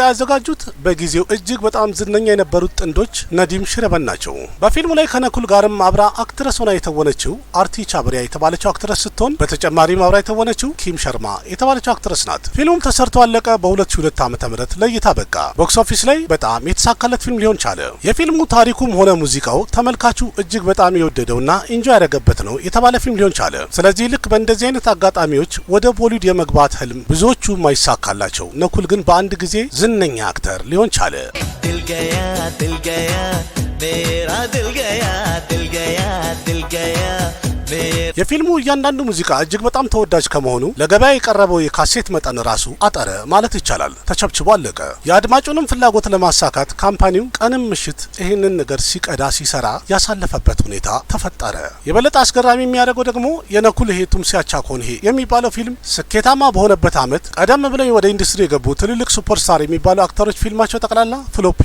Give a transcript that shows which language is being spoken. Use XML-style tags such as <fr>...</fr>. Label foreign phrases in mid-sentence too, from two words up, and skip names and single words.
<am>ያዘጋጁት በጊዜው እጅግ በጣም ዝነኛ የነበሩት ጥንዶች ነዲም ሽረበን ናቸው። በፊልሙ ላይ ከነኩል ጋርም አብራ አክትረስ ሆና የተወነችው አርቲ ቻብሪያ የተባለችው አክትረስ ስትሆን በተጨማሪም አብራ የተወነችው ኪም ሸርማ የተባለችው አክትረስ ናት። ፊልሙም ተሰርቶ አለቀ። በ2002 ዓ.ም ለእይታ በቃ። ቦክስ ኦፊስ ላይ በጣም የተሳካለት ፊልም ሊሆን ቻለ። የፊልሙ ታሪኩም ሆነ ሙዚቃው ተመልካቹ እጅግ በጣም የወደደውና ኢንጆይ ያደረገበት ነው የተባለ ፊልም ሊሆን ቻለ። ስለዚህ ልክ በእንደዚህ አይነት አጋጣሚዎች ወደ ቦሊውድ የመግባት ህልም ብዙዎቹ ማይሳካላቸው፣ ነኩል ግን በአንድ ጊዜ ዝነኛ አክተር ሊሆን ቻለ።</am> <hi>दिल गया दिल गया मेरा दिल गया दिल गया दिल गया</hi> <am>የፊልሙ እያንዳንዱ ሙዚቃ እጅግ በጣም ተወዳጅ ከመሆኑ ለገበያ የቀረበው የካሴት መጠን ራሱ አጠረ ማለት ይቻላል። ተቸብችቦ አለቀ። የአድማጩንም ፍላጎት ለማሳካት ካምፓኒው ቀንም ምሽት ይህንን ነገር ሲቀዳ ሲሰራ ያሳለፈበት ሁኔታ ተፈጠረ። የበለጠ አስገራሚ የሚያደርገው ደግሞ የነኩል ይሄ ቱምሴ አቻ ኮንሄ የሚባለው ፊልም ስኬታማ በሆነበት ዓመት ቀደም ብለው ወደ ኢንዱስትሪ የገቡ ትልልቅ ሱፐርስታር የሚባሉ አክተሮች ፊልማቸው ጠቅላላ ፍሎፕ</am>